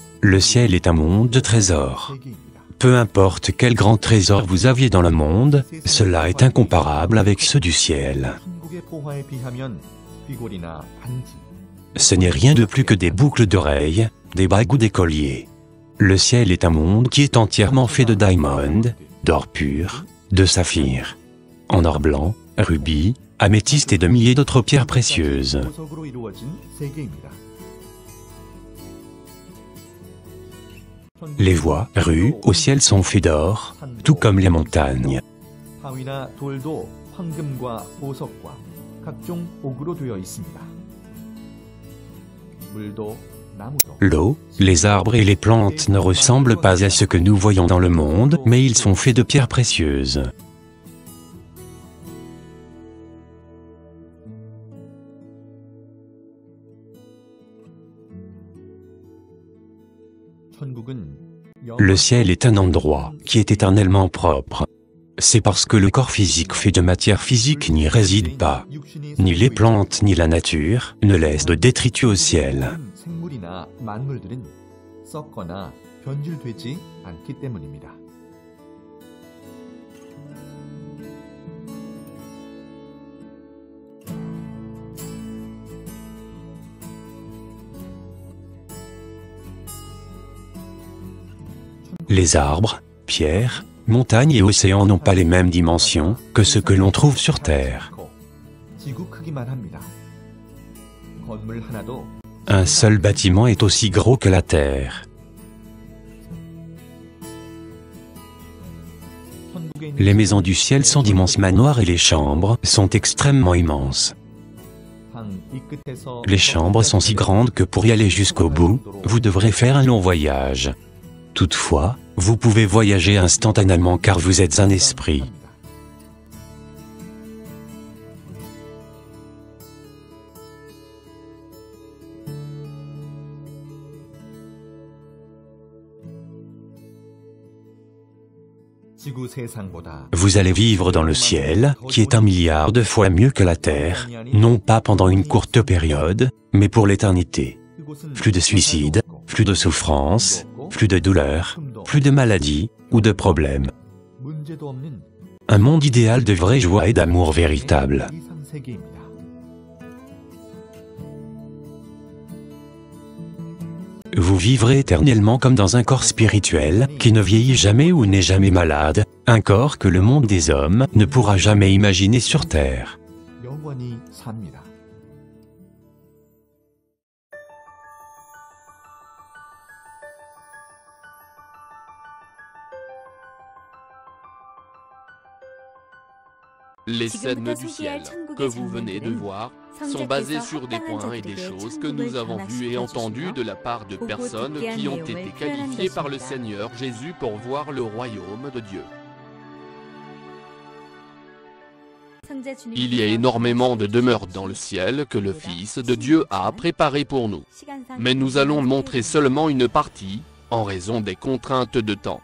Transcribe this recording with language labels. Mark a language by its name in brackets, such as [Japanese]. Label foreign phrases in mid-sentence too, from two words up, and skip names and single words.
[French] Le ciel est un monde de trésors. [Korean] 세계입니다. [French] Peu importe quel grand trésor vous aviez dans le monde, cela est incomparable avec ceux du ciel. [Korean] 천국의 포화에 비하면 귀걸이나 반지, [French] Ce n'est rien de plus que des boucles d'oreilles, des bagues ou des colliers. Le ciel est un monde qui est entièrement fait de diamond, d'or pur, de saphir, en or blanc, rubis, améthyste et de milliers d'autres pierres précieuses. [Korean] 보석으로 이루어진 세계입니다. [French] Les voies, rues, au ciel sont faites d'or, tout comme les montagnes. [Korean] 바위나 돌도 황금과 보석과 각종 옥으로 되어 있습니다. 물도 나무도 [French] L'eau, les arbres et les plantes ne ressemblent pas à ce que nous voyons dans le monde, mais ils sont faits de pierres précieuses. [Korean] 천국은 [French] Le ciel est un endroit qui est éternellement propre. C'est parce que le corps physique fait de matière physique n'y réside pas. Ni les plantes ni la nature ne laissent de détritus au ciel. [Korean] 생물이나 만물들은 썩거나 변질되지 않기 때문입니다. [French] Les arbres, pierres, montagnes et océans n'ont pas les mêmes dimensions que ce que l'on trouve sur Terre. [Korean] 지구 크기만 합니다. 건물 하나도 [French] Un seul bâtiment est aussi gros que la Terre. [Korean] 천국에 있는 [French] Les maisons du ciel sont d'immenses manoirs et les chambres sont extrêmement immenses. [Korean] 방 이 끝에서 [French] Les chambres sont si grandes que pour y aller jusqu'au bout, vous devrez faire un long voyage. Toutefois, vous pouvez voyager instantanément car vous êtes un esprit. [Korean] 지구 세상보다 [French] Vous allez vivre dans le ciel, qui est 1 milliard de fois mieux que la terre, non pas pendant une courte période, mais pour l'éternité. [Korean] 그곳은 [French] Plus de suicides, plus de souffrances, plus de douleurs, plus de maladies ou de problèmes. [Korean] 문제도 없는 [French] Un monde idéal de vraie joie et d'amour véritable. [Korean] 이상 세계입니다. [French] Vous vivrez éternellement comme dans un corps spirituel, qui ne vieillit jamais ou n'est jamais malade, un corps que le monde des hommes ne pourra jamais imaginer sur Terre. [Korean] 영원히 삽니다. [French] Les scènes du ciel que vous venez de voir sont basées sur des points et des choses que nous avons vues et entendues de la part de personnes qui ont été qualifiées par le Seigneur Jésus pour voir le royaume de Dieu. Il y a énormément de demeures dans le ciel que le Fils de Dieu a préparées pour nous. Mais nous allons montrer seulement une partie en raison des contraintes de temps.